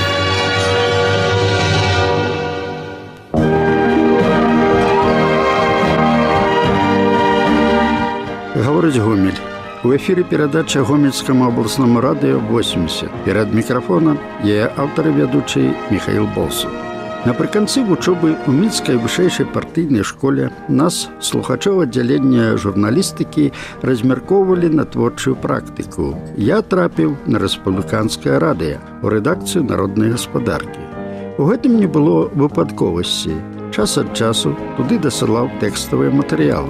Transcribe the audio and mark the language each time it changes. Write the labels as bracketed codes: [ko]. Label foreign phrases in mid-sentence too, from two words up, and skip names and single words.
[ru] Говорить Гомель. У эфире передача Гомельскому областному радио 80. Перед микрофоном я автор и ведущий Михаил Болсун. [be] Напрыканцы вучобы ў Мінскай вышэйшай партыйнай школе нас, слухачоў аддзялення журналістыкі, размяркоўвалі на творчую практыку. Я трапіў на рэспубліканскае радыё, у рэдакцыю народнай гаспадаркі. У гэтым не было выпадковасці. Час ад часу туды дасылаў тэкставыя матэрыялы.